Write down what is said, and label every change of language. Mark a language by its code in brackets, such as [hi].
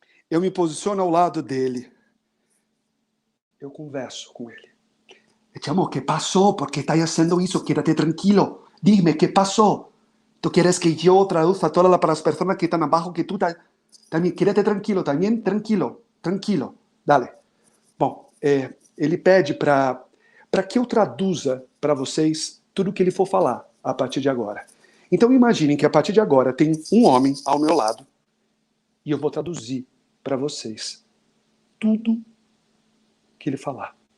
[pt] Eu me posiciono ao lado dele. Eu converso com ele. Chamo, [es] ¿qué pasó? ¿Por qué estás haciendo eso? Quédate tranquilo. Dime, ¿qué pasó? ¿Tú quieres que yo traduzca para las personas que están abajo que tú también? Quédate tranquilo, también tranquilo. Dale. [pt] Bom, ele pede para que eu traduza para vocês tudo o que ele for falar a partir de agora. Então imaginem que a partir de agora tem um homem ao meu lado e eu vou traduzir para vocês tudo que ele falar.